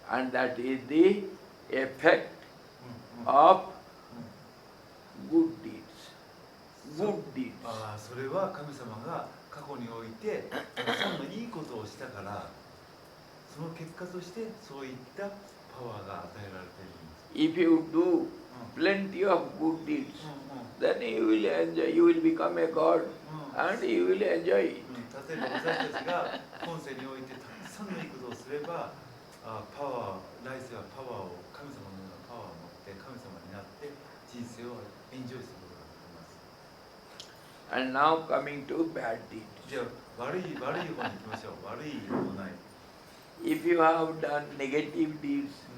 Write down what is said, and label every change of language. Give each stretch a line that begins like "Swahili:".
English: And that is the effect of good deeds. Good deeds.
Japanese: それは神様が過去においてたくさんのいいことをしたからその結果としてそういったパワーが与えられているんです。
English: If you do plenty of good deeds, then you will enjoy, you will become a god and you will enjoy it.
Japanese: 例えば私たちが今世においてたくさんのいいことをすればパワー、来世はパワーを神様のようなパワーを持って神様になって人生をエンジョイすることができます。
English: And now coming to bad deeds.
Japanese: じゃあ悪い方に行きましょう。悪い行い。
English: If you have done negative deeds,